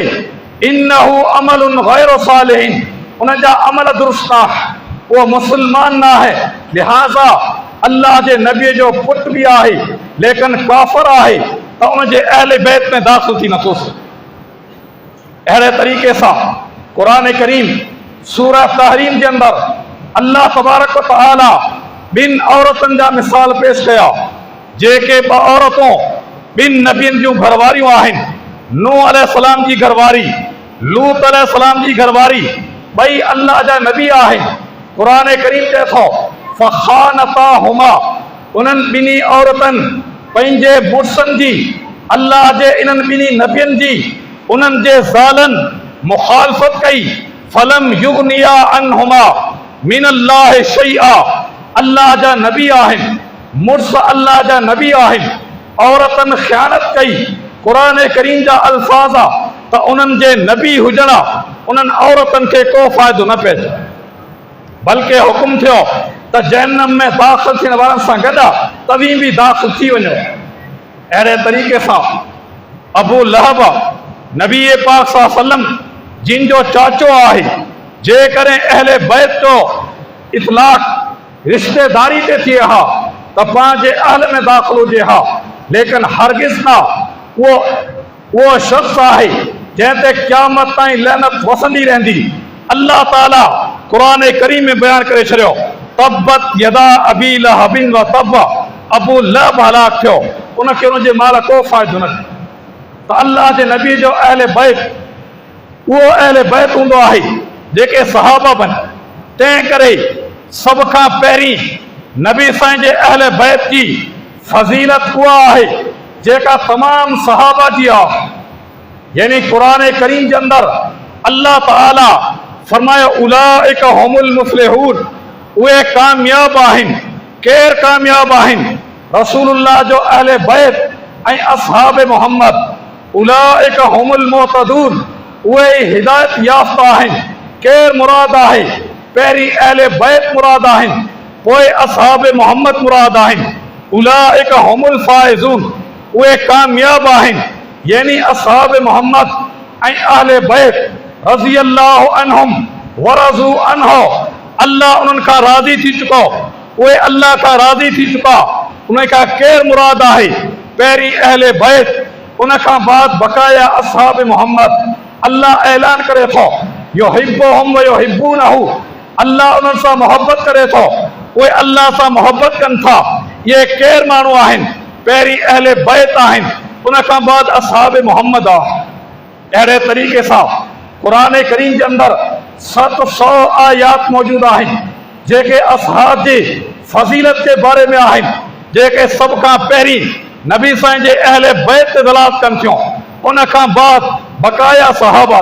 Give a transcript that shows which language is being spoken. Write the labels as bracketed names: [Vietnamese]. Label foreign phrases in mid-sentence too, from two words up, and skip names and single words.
[Arabic] إنه عمل غير صالح, [Sindhi] उन जा अमल दुरुस्त न आहे, उहो मुसलमान न आहे। लिहाज़ा अल्लाह जे नबीअ जो पुटु बि आहे लेकिन काफ़िर आहे त उन जे अहले बैत में दाख़िल थी नथो सघे। अहिड़े तरीक़े सां क़ुरान करीम सूरह तहरीम जे अंदरि अल्लाह [Arabic] تبارك وتعالى [Sindhi] ॿिनि औरतुनि जा मिसाल पेश कया, जेके 2 औरतूं ॿिनि नबियनि जूं घरवारियूं आहिनि। नूह अलैहिस्सलाम जी घरवारी, लूत अलैहिस्सलाम जी घरवारी, ॿई अल्लाह जा नबी आहिनि। क़ुरान करीम चए थो, फ़ख़ानताहुमा, उन्हनि ॿिन्ही औरतुनि पंहिंजे मुड़ुसनि जी, अल्लाह जे इन्हनि ॿिन्ही नबियनि जी, उन्हनि जे ज़ालनि मुखालफ़त कई। [Arabic] فلم يغنيا عنهما من الله شيئا, [Sindhi] अल्लाह जा नबी आहिनि, मुड़ुस अल्लाह जा नबी आहिनि, औरतनि ख़यानत कई। क़ुरान करीम जा अल्फाज़ त उन्हनि जे नबी हुजण उन्हनि औरतुनि खे को फ़ाइदो न पइजे, बल्कि हुकुम थियो त जहन्नम में दाख़िल थियण वारनि सां गॾु तव्हीं बि दाख़िल थी वञो। अहिड़े तरीक़े सां अबू लहब नबी पाक [Arabic] صلى الله عليه وسلم [Sindhi] जिन जो चाचो आहे, जेकॾहिं अहले बैत जो इतलाक़ रिश्तेदारी ते थिए हा तो पंहिंजे अहल में दाख़िल हुजे हा, लेकिन हरगिज़ ना वो शख्स आहे जंहिं ते क़यामत ताईं लहनत वसंदी रहंदी। अल्लाह ताला क़ुरान करीम में बयान करे छॾियो, [Arabic] تبت يدا أبي لهب وتب, [Sindhi] अबू लहब हलाक थियो, उनखे उनजे माल को फ़ाइदो न थियो। त अल्लाह जे नबी जो अहले बैत उहो अहले बैत हूंदो आहे जेके सहाबा बन। तंहिं करे सभ खां पहिरीं नबी साईं जे अहले बैत जी फज़ीलत उहा आहे जेका तमाम सहाबा जी आहे। यानी कुरान करीम के अंदर अल्लाह ताला फरमायो, [Arabic] أولئك هم المفلحون, [Sindhi] उहे कामयाब आहिनि। केर कामयाब आहिनि? रसूलुल्लाह जो अहले बैत ऐं असहाब मोहम्मद। [Arabic] أولئك هم المهتدون, [Sindhi] उहे हिदायत याफ़्ता आहिनि। केर मुराद आहे? पहिरीं अहले बैत मुराद आहिनि, पोइ असहाब मोहम्मद मुराद आहिनि। [Arabic] أولئك هم الفائزون, [Sindhi] उहे कामयाब आहिनि। यानी असहाब मोहम्मद ऐं अहले बैत [Arabic] رضي الله عنهم ورضوا عنه, [Sindhi] अल्लाह उन्हनि खां राज़ी थी चुको, उहे अल्लाह खां राज़ी थी चुका। उन खां केर मुराद आहे? पहिरीं अहले बैत, उन खां बाद बक़ाया असहाब मोहम्मद। अल्लाह ऐलान करे थो, [Arabic] يحبهم ويحبونه, [Sindhi] अल्लाह उन्हनि सां मोहब्बत करे थो, उहे अल्लाह सां मोहब्बत कनि था। ये केर माण्हू आहिनि? पहिरीं अहले बैत आहिनि, उन खां बाद असहाब मोहम्मद आहे। अहिड़े तरीक़े सां क़ुरान करीम के अंदर 700 आयात मौजूद आहिनि जेके असहाब जी फज़ीलत के बारे में आहिनि, जेके सभ खां पहिरीं नबी साईं जे अहले बैत ते दलालत कनि थियूं, उन खां बाद बक़ाया सहाबा।